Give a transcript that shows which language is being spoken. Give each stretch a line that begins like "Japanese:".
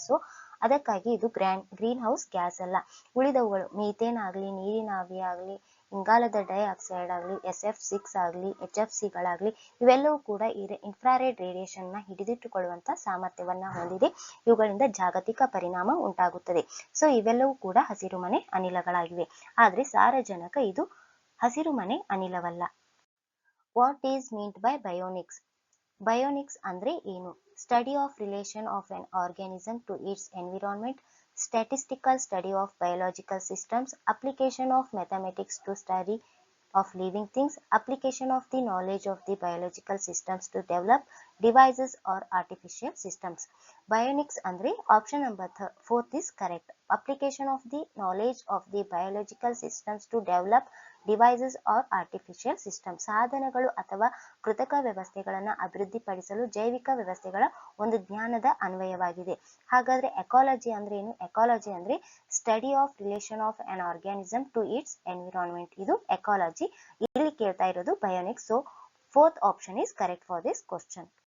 Kannada: So ಅದಕ್ಕಾಗಿ ಇದು green house gas ಅಲ್ಲ. ಉಳಿದವುಗಳು ಮೀಥೇನ್ ಆಗ್ಲಿ, ನೀರಿನ ಆವಿ ಆಗ್ಲಿ, ಇಂಗಾಲದ ಡೈಆಕ್ಸೈಡ್ ಆಗಲಿ, SF6 ಆಗಲಿ, HFCಗಳಾಗಲಿ, ಇವೆಲ್ಲವೂ ಕೂಡ ಇನ್ಫ್ರಾರೆಡ್ ರೇಡಿಯೇಷನ್ ನ ಹಿಡಿದಿಟ್ಟುಕೊಳ್ಳುವಂತ ಸಾಮರ್ಥ್ಯವನ್ನ ಹೊಂದಿದೆ. ಇವುಗಳಿಂದ ಜಾಗತಿಕ ಪರಿಣಾಮ ಉಂಟಾಗುತ್ತದೆ. ಸೊ ಇವೆಲ್ಲವೂ ಕೂಡ ಹಸಿರುಮನೆ ಅನಿಲಗಳಾಗಿವೆ. ಆದ್ರೆ ಸಾರಜನಕ ಇದು ಹಸಿರುಮನೆ ಅನಿಲವಲ್ಲ.
English: What is meant by bionics?
Kannada: ಬಯೋನಿಕ್ಸ್ ಅಂದ್ರೆ ಏನು?
English: Study of relation of an organism to its environment, statistical study of biological systems, application of mathematics to study of living things, application of the knowledge of the biological systems to develop devices or artificial systems. Bionics andre option number 4 is correct. Application of the knowledge of the biological systems to develop devices or artificial system.
Kannada: ಸಾಧನಗಳು ಅಥವಾ ಕೃತಕ ವ್ಯವಸ್ಥೆಗಳನ್ನು ಅಭಿವೃದ್ಧಿಪಡಿಸಲು ಜೈವಿಕ ವ್ಯವಸ್ಥೆಗಳ ಒಂದು ಜ್ಞಾನದ ಅನ್ವಯವಾಗಿದೆ. ಹಾಗಾದ್ರೆ ಎಕಾಲಜಿ ಅಂದ್ರೆ ಏನು? ಎಕಾಲಜಿ ಅಂದ್ರೆ
English: Study of relation of an organism to its environment.
Kannada: ಇದು ಎಕಾಲಜಿ. ಇಲ್ಲಿ ಕೇಳ್ತಾ ಇರೋದು ಬಯೋನಿಕ್ಸ್.
English: So fourth option is correct for this question.